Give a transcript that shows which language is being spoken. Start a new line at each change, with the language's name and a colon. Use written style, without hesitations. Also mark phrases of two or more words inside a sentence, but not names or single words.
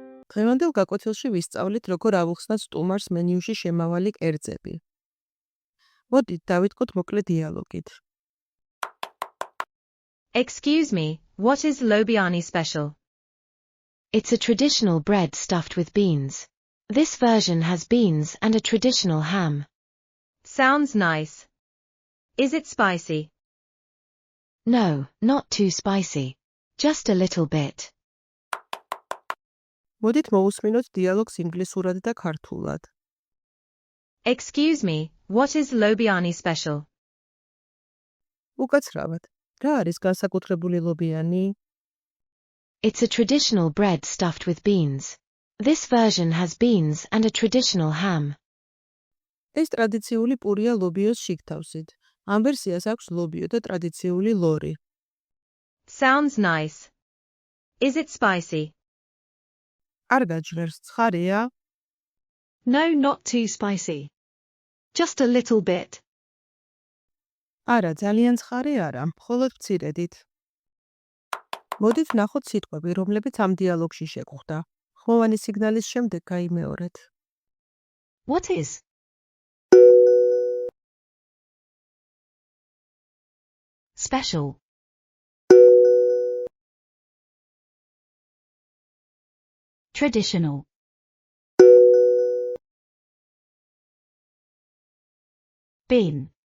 Georgian: დღევანდელ გაკვეთილში ვისწავლით, როგორ ავუხსნათ სტუმარს მენიუში შემავალი კერძები. მოდით დავიწყოთ მოკლე დიალოგით.
English: Excuse me, what is Lobiani special? It's a traditional bread stuffed with beans. This version has beans and a traditional ham. Sounds nice. Is it spicy? No, not too spicy. Just a little bit.
Georgian: მოდით მოусმინოთ დიალოგს ინგლისურად და ქართულად.
English: Excuse me, what is Lobiani special?
Georgian: უკაცრავად, რა არის განსაკუთრებული ლობიანი?
English: It's a traditional bread stuffed with beans. This version has beans and a traditional ham.
Georgian: ეს ტრადიციული პურია ლობიოს შიგთავსით. ამ ვერსიას აქვს ლობიო და ტრადიციული ლორი.
English: Sounds nice. Is it spicy?
Georgian: არ გაჯღერს, ცხარეა?
English: No, not too spicy. Just a little bit.
Georgian: არა, ძალიან ცხარე არა, მხოლოდ მცირედით. მოდით ვნახოთ სიტყვები, რომლებიც ამ დიალოგში შეგვხვდა. ხმოვანი სიგნალის შემდეგ გაიმეორეთ.
English: What is? Special. Traditional. Bean.